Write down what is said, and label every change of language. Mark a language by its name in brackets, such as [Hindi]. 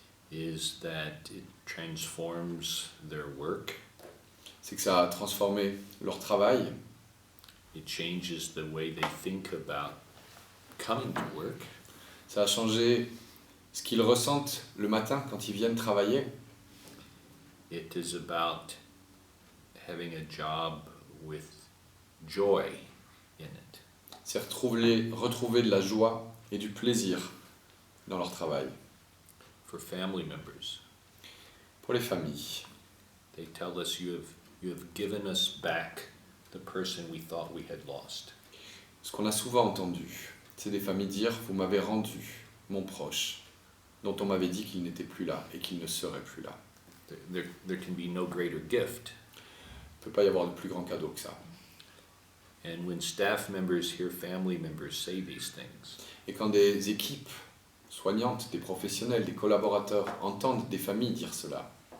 [English] is that it transforms their work, [French] c'est que ça a transformé leur travail, [English] it changes the way they think about coming to work, [French] ça a changé ce qu'ils ressentent le matin quand ils viennent travailler. [English] it is about having a job with joy in it. [French] C'est retrouver de la joie et du plaisir dans leur travail. [English] For family members, [French] Pour les familles, [English] they tell us you have given us back the person we thought we had lost. [French] ce qu'on a souvent entendu, c'est des familles dire « vous m'avez rendu mon proche, dont on m'avait dit qu'il n'était plus là et qu'il ne serait plus là ». [English] There can be no greater gift. [French] Il ne peut pas y avoir de plus grand cadeau que ça. [English] And when staff members hear family members say these things, [French] Et quand des équipes soignantes, des professionnels, des collaborateurs entendent des familles dire cela,